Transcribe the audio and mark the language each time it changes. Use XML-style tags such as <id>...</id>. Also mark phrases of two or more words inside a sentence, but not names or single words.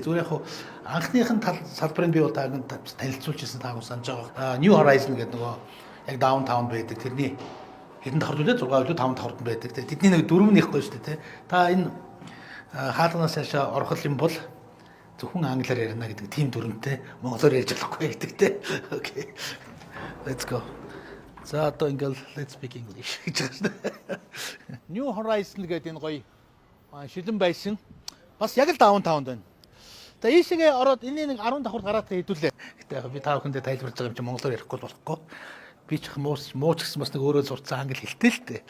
<mn>Зүгээр яг анхныхын салбарыг би бол таагийн танилцуулжсэн таагүй санаж байгаа. New Horizon гэдэг нөгөө яг downtown байдаг. Тэрний хэдэн давхар үлээ 6 үлээ 5 давхарт байдаг. Тэдний нэг дөрөв нэхгүй шүү дээ. Та энэ хаалганаас цаашаа орох юм бол зөвхөн англиар ярина гэдэг тийм дүрмтэй монголоор ярьж болохгүй гэдэг те. Окей.</mn> <en>Let's go.</en> <mn>За одоо ингээл</mn> <en>let's speak English</en> <mn>гэж байна шүү дээ. New Horizon гэдэг энэ гоё шилэн байсан. Бас яг л даунтаунд байна. За ийшээгээ ороод энэ нэг 10 давхар гараад хэдүүлээ. Гэтэ би та бүхэндээ тайлбарлаж байгаа юм чи монголоор ярихгүй болохгүй. Би ч мууч гэсэн бас нэг өөрөө сурцсан англи хэлтэй л дээ.</mn>